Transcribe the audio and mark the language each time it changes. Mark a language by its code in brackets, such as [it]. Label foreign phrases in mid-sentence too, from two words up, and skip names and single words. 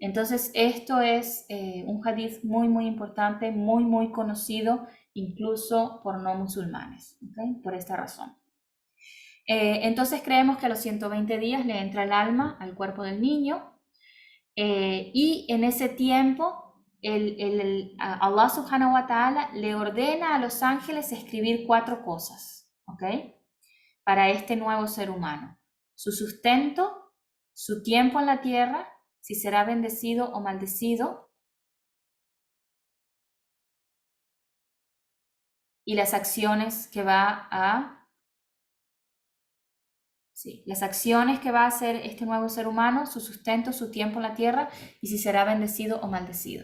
[es] Entonces, esto es un hadith muy, muy importante, muy, muy conocido, incluso por no musulmanes, ¿okay? Por esta razón. Entonces, creemos que a los 120 días le entra el alma al cuerpo del niño y en ese tiempo Allah [ar] سبحانه وتعالى [es] le ordena a los ángeles escribir 4 cosas, ¿ok? Para este nuevo ser humano. Su sustento, su tiempo en la tierra, si será bendecido o maldecido, y las acciones que va a las acciones que va a hacer este nuevo ser humano, su sustento, su tiempo en la tierra y si será bendecido o maldecido.